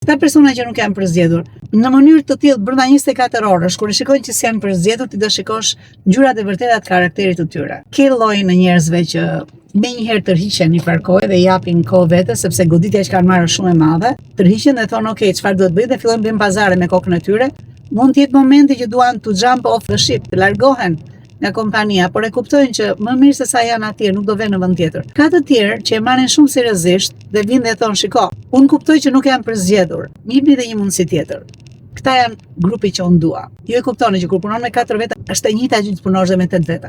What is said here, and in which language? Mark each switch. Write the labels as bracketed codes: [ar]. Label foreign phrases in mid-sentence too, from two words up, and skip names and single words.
[sq] Këta persona që nuk janë përzgjedhur, në mënyrë të tillë brenda 24 orësh, kur e shikojnë që s'janë përzgjedhur, ti do shikosh ngjyrat e vërteta të karakterit të tyre. Ke llojin e njerëzve që menjëherë tërhiqen një farë kohë dhe japin kohë vetes sepse goditja që kanë marrë shumë e madhe, tërhiqen dhe thonë ok, çfarë duhet bëj dhe fillojnë bëjnë pazare me kokën e tyre. Mund të jetë momenti që duan [en] to jump off the ship, [sq] të largohen nga kompania, por e kuptojnë që më mirë se sa janë atje, nuk do vënë në vend tjetër. Ka të tjerë që e marrin shumë seriozisht dhe vinë dhe thonë, shiko, unë kuptoj që nuk janë përzgjedhur, jepni dhe një mundësi tjetër. Këta janë grupi që unë dua. Ju e kuptoni që kur punon me 4 veta, është e njëjta gjë që punosh dhe me 8 veta.